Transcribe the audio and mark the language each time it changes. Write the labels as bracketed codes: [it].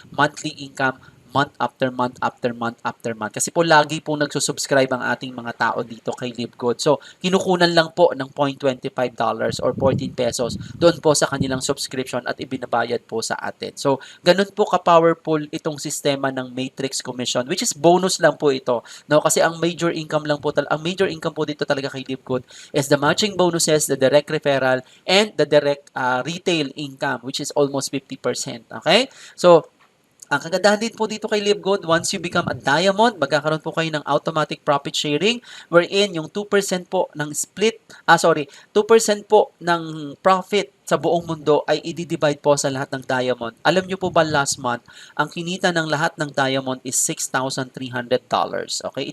[en] Monthly income month after month after month after month. [tl] Kasi po lagi po nagsusubscribe ang ating mga tao dito kay Livegood. So, kinukunan lang po ng $0.25 or 14 pesos doon po sa kanilang subscription at ibinabayad po sa atin. So, ganun po ka-powerful itong sistema ng Matrix Commission, [en] which is bonus [tl] lang po ito. No? Kasi ang major income po dito talaga [en] kay Livegood is the matching bonuses, the direct referral, and the direct retail income, which is almost 50%. Okay? [tl] So, ang kagandahan din po dito kay Livegood, [en] once you become a diamond, [tl] magkakaroon po kayo ng automatic profit sharing wherein yung 2% po ng 2% po ng profit sa buong mundo ay i-divide po sa lahat ng diamond. Alam nyo po ba last month, ang kinita ng lahat ng diamond is $6,300. Okay?